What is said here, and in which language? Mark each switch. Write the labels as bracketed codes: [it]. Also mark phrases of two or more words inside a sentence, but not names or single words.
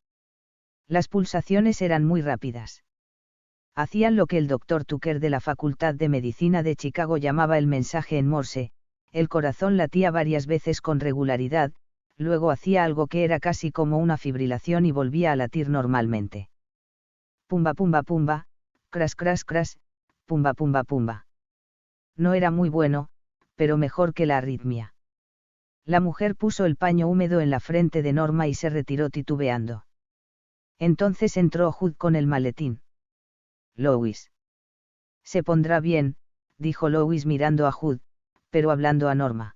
[es] Las pulsaciones eran muy rápidas. Hacían lo que el Dr. Tucker de la Facultad de Medicina de Chicago llamaba el mensaje en Morse. El corazón latía varias veces con regularidad, luego hacía algo que era casi como una fibrilación y volvía a latir normalmente. Pumba pumba pumba, cras cras cras, pumba pumba pumba. No era muy bueno, pero mejor que la arritmia. La mujer puso el paño húmedo en la frente de Norma y se retiró titubeando. Entonces entró Hood con el maletín. Louis. Se pondrá bien, dijo Louis mirando a Hood, pero hablando a Norma.